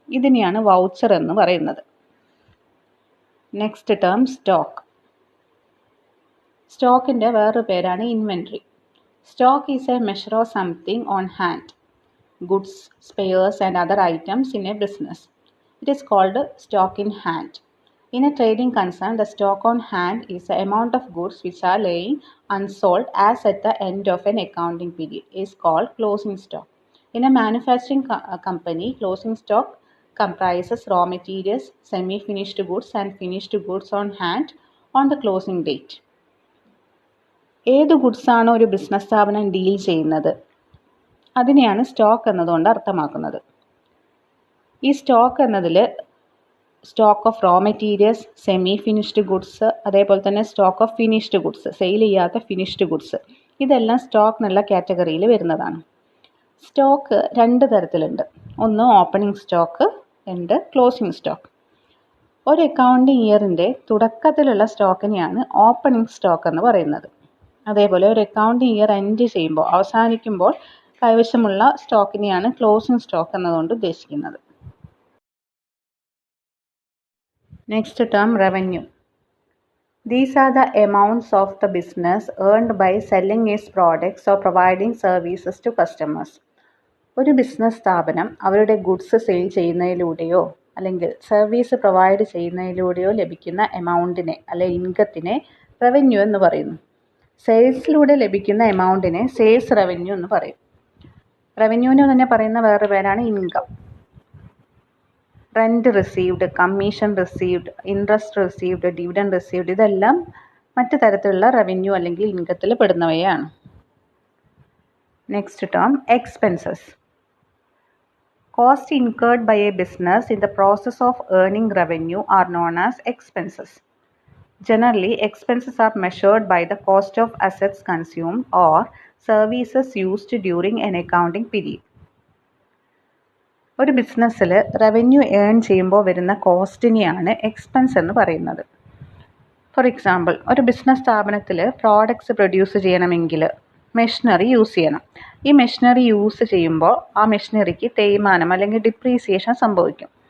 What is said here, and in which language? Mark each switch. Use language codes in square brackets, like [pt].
[ml] ഇതിനെയാണ് വൗച്ചർ എന്ന് പറയുന്നത്. [en] Next term stock. [ml] സ്റ്റോക്കിൻ്റെ വേറൊരു പേരാണ് inventory. [en] Stock is a measure of something on hand, goods, spares and other items in a business. It is called stock in hand. In a trading concern, the stock on hand is the amount of goods which are lying unsold as at the end of an accounting period. Is called closing stock. In a manufacturing company, closing stock comprises raw materials, semi-finished goods and finished goods on hand on the closing date. [ml] ഏത് ഗുഡ്സാണോ ഒരു business സ്ഥാപനം deal ചെയ്യുന്നത് അതിനെയാണ് stock എന്നതുകൊണ്ട് അർത്ഥമാക്കുന്നത്. ഈ stock എന്നതിൽ stock of raw materials, semi finished goods, അതേപോലെ തന്നെ stock of finished goods, sale ചെയ്യാത്ത ഫിനിഷ്ഡ് ഗുഡ്സ്, ഇതെല്ലാം സ്റ്റോക്ക് എന്നുള്ള കാറ്റഗറിയിൽ വരുന്നതാണ്. സ്റ്റോക്ക് രണ്ട് തരത്തിലുണ്ട്. ഒന്ന് ഓപ്പണിംഗ് സ്റ്റോക്ക്, രണ്ട് ക്ലോസിംഗ് സ്റ്റോക്ക്. ഒരു അക്കൗണ്ടിങ് ഇയറിൻ്റെ തുടക്കത്തിലുള്ള സ്റ്റോക്കിനെയാണ് ഓപ്പണിംഗ് സ്റ്റോക്ക് എന്ന് പറയുന്നത്. അതേപോലെ ഒരു അക്കൗണ്ടിങ് ഇയർ എൻഡ് ചെയ്യുമ്പോൾ, അവസാനിക്കുമ്പോൾ കൈവശമുള്ള സ്റ്റോക്കിനെയാണ് ക്ലോസിംഗ് സ്റ്റോക്ക് എന്നതുകൊണ്ട് ഉദ്ദേശിക്കുന്നത്. [en] Next term, revenue. These are the amounts of the business earned by selling its products or providing services to customers. [ml] ഒരു ബിസിനസ് സ്ഥാപനം അവരുടെ ഗുഡ്സ് സെയിൽ ചെയ്യുന്നതിലൂടെയോ അല്ലെങ്കിൽ സർവീസ് പ്രൊവൈഡ് ചെയ്യുന്നതിലൂടെയോ ലഭിക്കുന്ന എമൗണ്ടിനെ അല്ലെങ്കിൽ ഇൻകത്തിനെ റവന്യൂ എന്ന് പറയുന്നു. സെയിൽസിലൂടെ ലഭിക്കുന്ന എമൗണ്ടിനെ സെയിൽസ് റവന്യൂ എന്ന് പറയും. റവന്യൂവിന് തന്നെ പറയുന്ന വേറൊരു പേരാണ് income. Rent received, commission received, interest received, dividend received ഇതെല്ലാം മറ്റു തരത്തിലുള്ള റവന്യൂ അല്ലെങ്കിൽ ഇൻകത്തിൽ പെടുന്നവയാണ്. [en] Next term expenses. Cost incurred by a business in the process of earning revenue are known as expenses. Generally, expenses are measured by the cost of assets consumed or services used during an accounting period. [ml] ഒരു ബിസിനസ്സിൽ revenue earn ചെയ്യുമ്പോൾ വരുന്ന കോസ്റ്റിനെയാണ് expense എന്ന് പറയുന്നത്. [en] for example, [ml] ഒരു business സ്ഥാപനത്തിൽ products produce ചെയ്യണമെങ്കിൽ machinery use ചെയ്യണം. ഈ മെഷീനറി യൂസ് ചെയ്യുമ്പോൾ ആ മെഷീനറിക്ക് തേയ്മാനം അല്ലെങ്കിൽ ഡിപ്രീസിയേഷൻ സംഭവിക്കും.